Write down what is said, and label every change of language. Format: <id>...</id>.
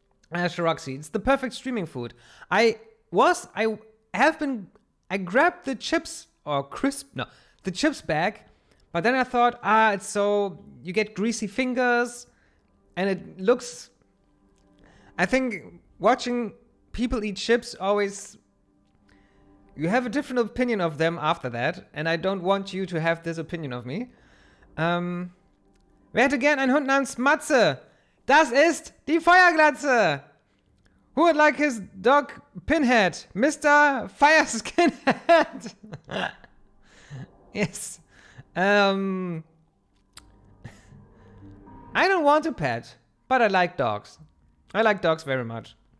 <en>Roxy, it's the perfect streaming food. I grabbed the chips, the chips bag, but then I thought, it's so, you get greasy fingers, and it looks, I think watching people eat chips always, you have a different opinion of them after that, and I don't want you to have this opinion of me.</en> <de>Wer hätte gern einen Hund namens Matze? Das ist die Feuerglatze.</de> <en>Who would like his dog Pinhead? Mr. Fire Skinhead. Yes. I don't want a pet, but I like dogs. I like dogs very much.</en>